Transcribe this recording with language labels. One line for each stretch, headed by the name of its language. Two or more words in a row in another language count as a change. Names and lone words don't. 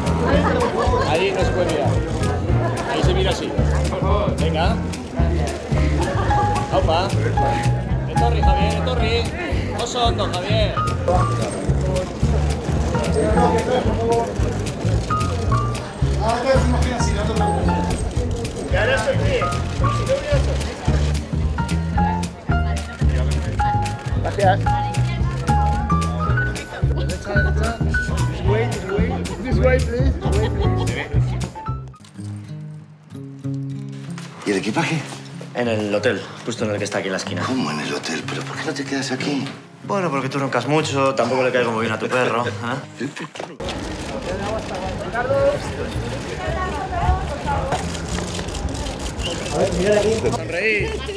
Spanish: Ahí no se puede mirar. Ahí se mira así. Venga. Opa.
Basque: Etorri, Javier, etorri. Oso hondo, Javier.
Spanish: Ya ahora soy aquí. Gracias.
English: This way, please.
Spanish: ¿Y el equipaje? En el hotel, justo en el que está aquí en la esquina. ¿Cómo en el hotel? ¿Pero por qué no te quedas aquí? Bueno, porque tú roncas mucho, tampoco le caigo muy bien a tu perro. ¿Eh? A ver, mira aquí. Sonreír.